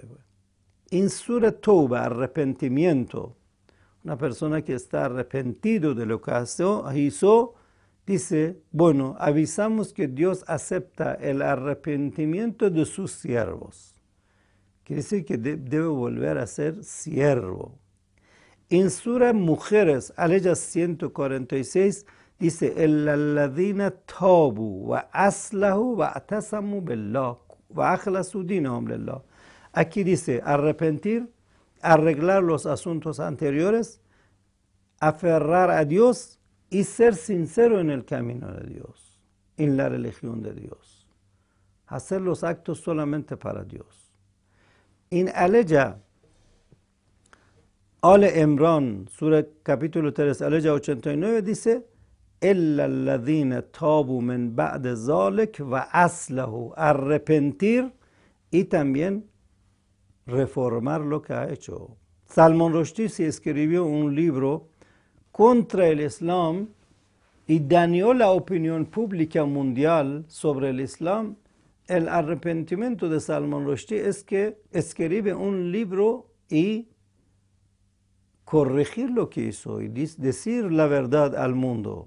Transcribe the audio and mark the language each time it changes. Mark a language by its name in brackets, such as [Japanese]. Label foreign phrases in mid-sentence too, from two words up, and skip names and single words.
[Spanish] En Sura Tauba, arrepentimiento, una persona que está arrepentido de lo que hizo, dice, bueno, avisamos que Dios acepta el arrepentimiento de sus siervos. Quiere decir que debe volver a ser siervo. En Sura Mujeres, aleya 146, dice, [Arabic] الذين تابوا وأصلحوا واعتصموا بالله وأخلصوا دينهم لله. [Spanish] Aquí dice arrepentir, arreglar los asuntos anteriores, aferrar a Dios y ser sincero en el camino de Dios, en la religión de Dios. Hacer los actos solamente para Dios. En aleya Ale Imran, Sura capítulo 3, aleya 89, dice, [Arabic] إلا الذين تابوا من بعد ذلك وأصلحوا, [Spanish] arrepentir y también reformar lo que ha hecho. Salman Rushdie se escribió un libro contra el Islam y dañó la opinión pública mundial sobre el Islam. El arrepentimiento de Salman Rushdie es que escribe un libro y corregir lo que hizo y decir la verdad al mundo.